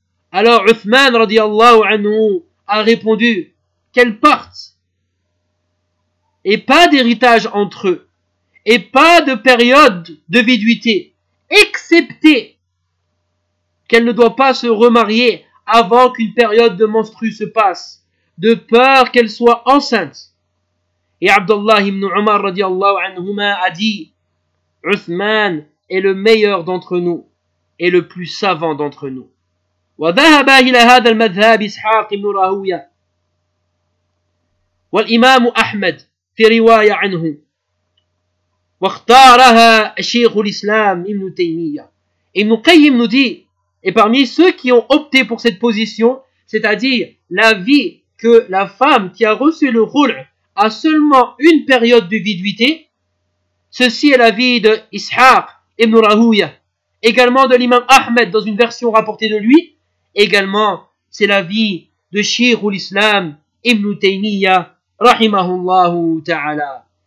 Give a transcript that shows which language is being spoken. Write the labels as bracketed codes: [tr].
[fr] Alors Uthman radiallahu anhu a répondu qu'elle parte et pas d'héritage entre eux et pas de période de viduité, excepté qu'elle ne doit pas se remarier avant qu'une période de menstrue se passe, de peur qu'elle soit enceinte. Et Abdallah ibn Umar radiallahu anhu a dit Uthman est le meilleur d'entre nous et le plus savant d'entre nous. [ar] وذهب إلى هذا المذهب إسحاق بن راهوية والإمام أحمد في رواية عنه واختارها شيخ الإسلام ابن تيمية. [fr] Ibn Qayyim nous dit, et parmi ceux qui ont opté pour cette position, c'est-à-dire l'avis que la femme qui a reçu le roul a seulement une période de viduité, ceci est l'avis de Ishaq ibn Rahouya, également de l'imam Ahmed dans une version rapportée de lui, également c'est l'avis de Sheikh al-Islam ibn Taymiyyah rahimahullahu ta'ala.